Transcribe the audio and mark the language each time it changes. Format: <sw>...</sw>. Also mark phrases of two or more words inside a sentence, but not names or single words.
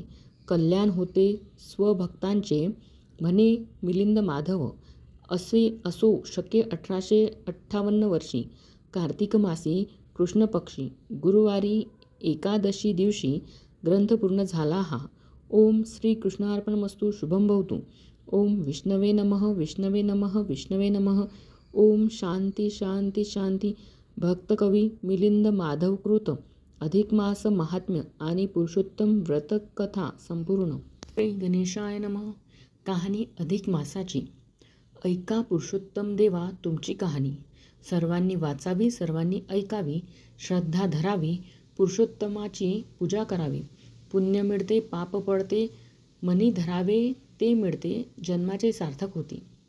<mr>कल्याण होते स्वभक्तांचे, म्हणे मिलिंद माधव. असे असो शके 1858 वर्षी, कार्तिक मासी, कृष्ण पक्षी, गुरुवारी एकादशी दिवशी ग्रंथ पूर्ण झाला हा.</mr> <sa>ओम श्री कृष्णार्पणमस्तु. शुभं भवतु. ओम विष्णवे नमः, विष्णवे नमः, विष्णवे नमः. ओम शांती शांती शांती.</sa> <mr>भक्तकवी मिलिंद माधवकृत अधिक मास महात्म्य आणि पुरुषोत्तम व्रत कथा संपूर्ण.</mr> <sa>श्री गणेशाय नमः.</sa> <mr>कहाणी अधिक मासाची. ऐका पुरुषोत्तम देवा तुमची कहाणी. सर्वांनी वाचावी, सर्वांनी ऐकावी, श्रद्धा धरावी, पुरुषोत्तमाची पूजा करावी. पुण्य मिळते, पाप पडते, मनी धरावे ते मिळते, जन्माचे सार्थक होते.</mr>